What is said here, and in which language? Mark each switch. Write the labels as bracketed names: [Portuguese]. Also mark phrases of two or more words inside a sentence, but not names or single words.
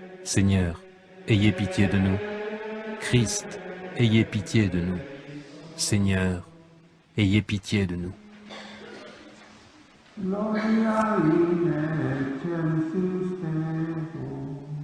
[French] Seigneur, ayez pitié de nous. Christ, ayez pitié de nous. Seigneur, ayez pitié de nous. [Latin] Gloria in excelsis Deo.